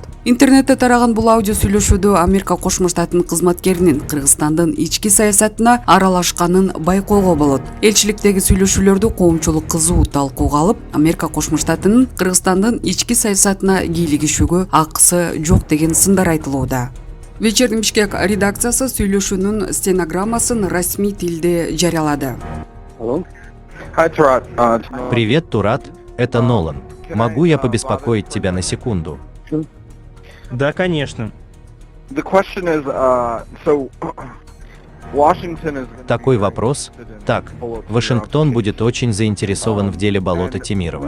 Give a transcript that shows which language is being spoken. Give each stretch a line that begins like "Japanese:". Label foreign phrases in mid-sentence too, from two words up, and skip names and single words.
Kyrgyz: Интернетте тараган бул аудио сүйлөшүүдө Америка Кошмо Штатынын кызматкеринин Кыргызстандын ички саясатына аралашканын байкоого болот. Элчиликтеги сүйлөшүүлөрдү коомчулук кызуу талкууга алып, Америка Кошмо Штатынын Кыргызстандын ички саясатына кийлигишүүгө акысы жок деген сындар айтылууда. Вечерний Бишкек редакциясы сүйлөшүүнүн стенограммасын расмий тилде жарыялады.
Russian: Привет, Турат, это Нолан. Могу я побеспокоить тебя на секунду? Да, конечно. Такой вопрос. Так, Вашингтон будет очень заинтересован в деле Болота Темирова.